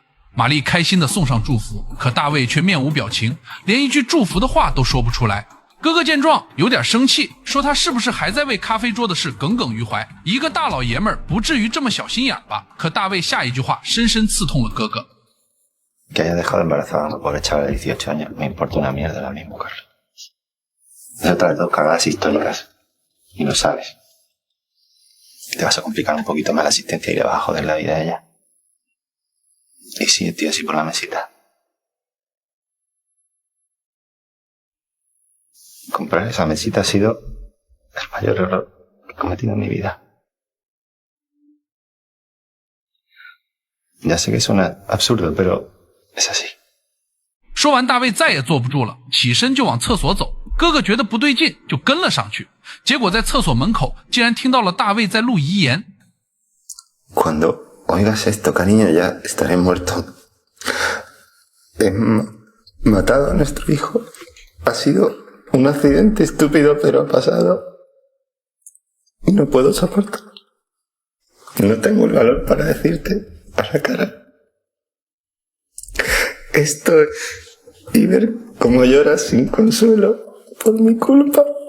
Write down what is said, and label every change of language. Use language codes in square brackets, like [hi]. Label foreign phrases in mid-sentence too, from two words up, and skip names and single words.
[zh] 玛丽开心地送上祝福，可大卫却面无表情，连一句祝福的话都说不出来。哥哥见状有点生气，说他是不是还在为咖啡桌的事耿耿于怀，一个大老爷们儿不至于这么小心眼吧。可大卫下一句话深深刺痛了哥哥。 [es] Que haya dejado embarazada a una pobre chavala de 18 años. Me importa una mierda la misma mujer. Es otra de 2 cagadas históricas. Y lo sabes. Te vas a complicar un poquito más la asistencia y le vas a joder la vida a ella. Y sigue, tío, así por la mesita. Comprar esa mesita ha sido el mayor error que he cometido en mi vida. Ya sé que suena absurdo, pero es así. [zh] 说完，大卫再也坐不住了，起身就往厕所走。哥哥觉得不对劲，就跟了上去。结果在厕所门口，竟然听到了大卫在录遗言。 [es] Cuando oigas esto, cariño, ya estaré muerto. He matado a nuestro hijo. Ha sido un accidente estúpido, pero ha pasado. Y no puedo soportarlo. No tengo el valor para decirte a la cara esto y ver cómo lloras sin consuelo por mi culpa.